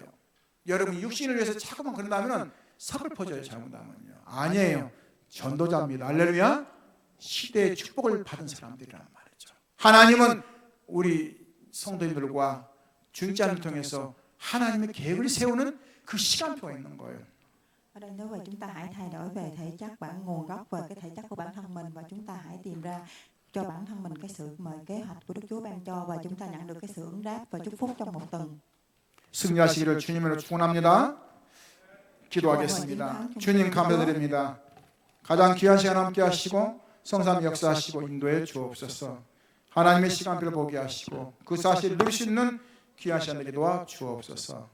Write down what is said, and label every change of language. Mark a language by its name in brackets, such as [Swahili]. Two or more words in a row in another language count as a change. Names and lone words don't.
[Korean] 여러분이 육신을 위해서 자꾸만 그런다면 서글퍼져요. 잘못하면요. 아니에요. 전도자입니다. 할렐루야. 시대의 축복을 받은 사람들이란 말이죠. 하나님은 우리 성도님들과 중직자를 통해서 하나님의 계획을 세우는 그 시간표가 있는 거예요. [Vietnamese] Ở đây nói về chúng ta hãy thay đổi về thể chất, bản nguồn gốc về cái thể chất của bản thân mình, và chúng ta hãy tìm ra cho bản thân mình cái sự mà kế hoạch của Đức Chúa ban cho, và chúng ta nhận được cái sự ứng đáp và chúc phúc trong một tuần. [Korean] 승리하시기를 주님으로 축원합니다. 기도하겠습니다. 주님 감사드립니다. 가장 귀한 시간 함께 하시고 성삼 역사하시고 인도해 주옵소서. 하나님의 시간표를 보게 하시고 그 사실을 누릴 수 있는 귀한 시간 되게 도와 주옵소서.